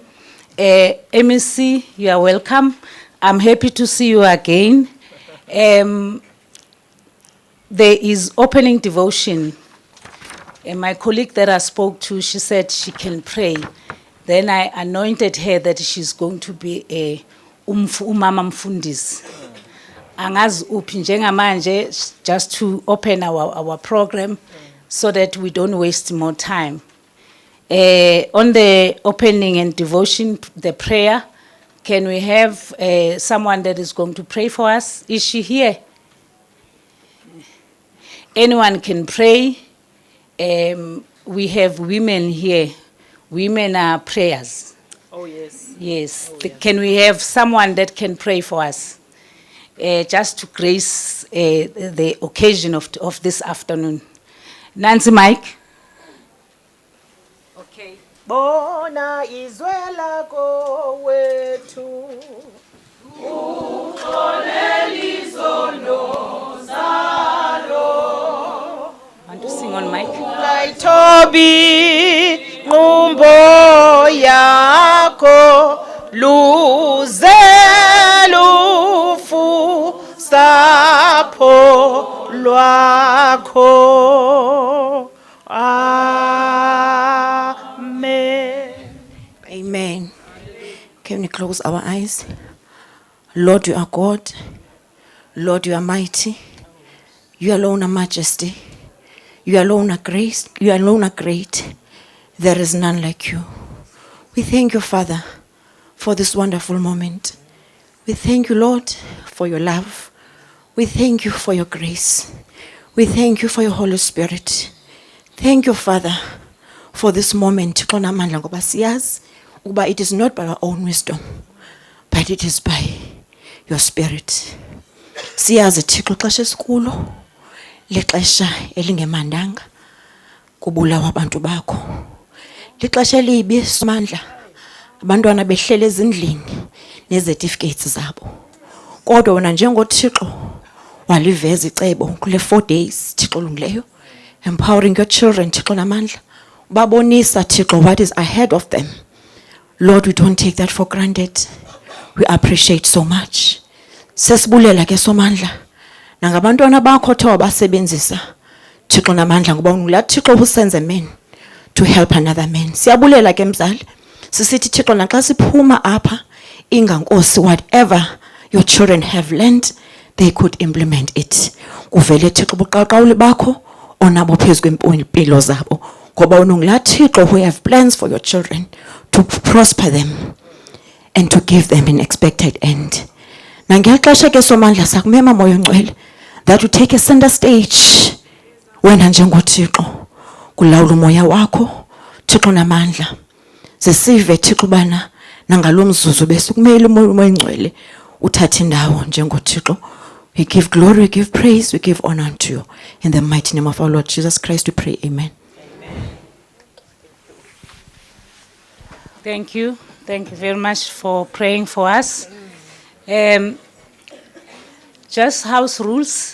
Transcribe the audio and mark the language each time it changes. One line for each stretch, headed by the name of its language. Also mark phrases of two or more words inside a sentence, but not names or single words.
English: MEC, you are welcome. I'm happy to see you again. There is opening devotion. And my colleague that I spoke to, she said she can pray. Then I anointed her that she's going to be a
Zulu: umama mfundisi. Angazi uphi njengamanje,
English: just to open our program so that we don't waste more time. On the opening and devotion, the prayer, can we have someone that is going to pray for us? Is she here? Anyone can pray. We have women here. Women are prayers. Oh, yes. Yes. Can we have someone that can pray for us? Just to grace the occasion of this afternoon. Nancy Mike.
Zulu: Okay. Bona izwe lakho wethu.
English: Want to sing on mic?
Xhosa: Kaitobi ngumbo yakho luze lufu sapho lwakho.
English: Amen. Amen. Can we close our eyes? Lord, you are God. Lord, you are mighty. You alone are majesty. You alone are grace. You alone are great. There is none like you. We thank you, Father, for this wonderful moment. We thank you, Lord, for your love. We thank you for your grace. We thank you for your Holy Spirit. Thank you, Father, for this moment. It is not by our own wisdom, but it is by your Spirit.
Xhosa: Siyazi Thixo xesha esikulo lixesha elingemandanga kubulawa abantu bakho. Lixesha elibi somandla abantwana behlele ezindlini nezertificates zabo. Kodwa wena njengoThixo waliveza icebo kule 4 days Thixo lungileyo,
English: empowering your children
Xhosa: Thixo namandla. Babonisa Thixo
English: what is ahead of them. Lord, we don't take that for granted. We appreciate so much.
Xhosa: Sesibulela ke somandla nangabantwana bakho tho basebenzisa Thixo namandla ngoba ungula Thixo usenze
English: men to help another man.
Xhosa: Siyabulela ke mzali. Sisithi Thixo naxa siphuma apha ingankosi
English: whatever your children have learned they could implement it.
Xhosa: Kuvele Thixo buqaqawuli bakho onabo phezu kwempilo zabo ngoba unungula Thixo
English: who have plans for your children to prosper them and to give them an expected end.
Xhosa: Nangexesha ke somandla sakumema moya ongcwele
English: that you take a center stage
Xhosa: wena njengoThixo kulawula umoya wakho Thixo namandla. Sisive Thixo bana nangalomzuzu besukumela umoya ongcwele uthathe indawo njengoThixo.
English: We give glory, we give praise, we give honor unto you. In the mighty name of our Lord Jesus Christ we pray, amen. Thank you. Thank you very much for praying for us. Just house rules.